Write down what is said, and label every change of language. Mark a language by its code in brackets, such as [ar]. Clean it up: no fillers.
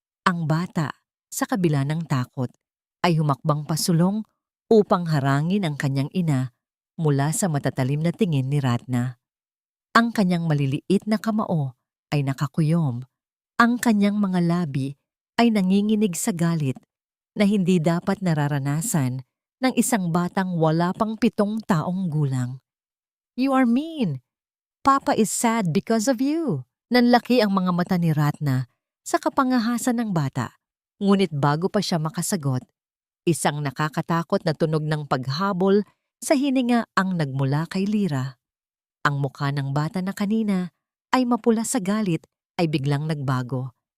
[tl] Ang bata, sa kabila ng takot, ay humakbang pasulong upang harangin ang kanyang ina mula sa matatalim na tingin ni Ratna. Ang kanyang maliliit na kamao ay nakakuyom. Ang kanyang mga labi ay nanginginig sa galit na hindi dapat nararanasan ng isang batang wala pang 7 taong gulang. [en] You are mean. Papa is sad because of you. [tl] Nanlaki ang mga mata ni Ratna sa kapangahasan ng bata. Ngunit bago pa siya makasagot, isang nakakatakot na tunog ng paghabol sa hininga ang nagmula kay Lira. Ang mukha ng bata na kanina ay mapula sa galit ay biglang nagbago.